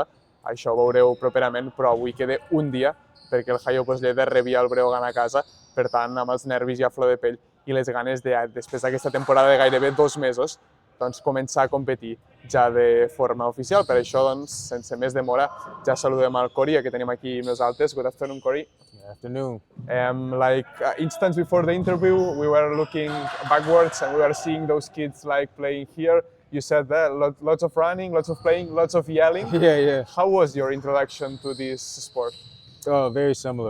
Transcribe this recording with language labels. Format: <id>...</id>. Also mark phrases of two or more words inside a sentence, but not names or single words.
<ca>Això ho veureu properament, però avui queda un dia perquè el Episodi Lleida rebia el Breogán a casa, per tant, amb els nervis ja a flor de pell i les ganes de, després d'aquesta temporada de gairebé 2 mesos, doncs començar a competir ja de forma oficial. Per això, doncs, sense més demora, ja saludem al Cory, que tenim aquí amb nosaltres.</ca> <en>Good afternoon, Cory. Good afternoon. Instance before the interview, we were looking backwards and we were seeing those kids playing here. You said that lots of running, lots of playing, lots of yelling. Yeah. How was your introduction to this sport? Very similar.</en>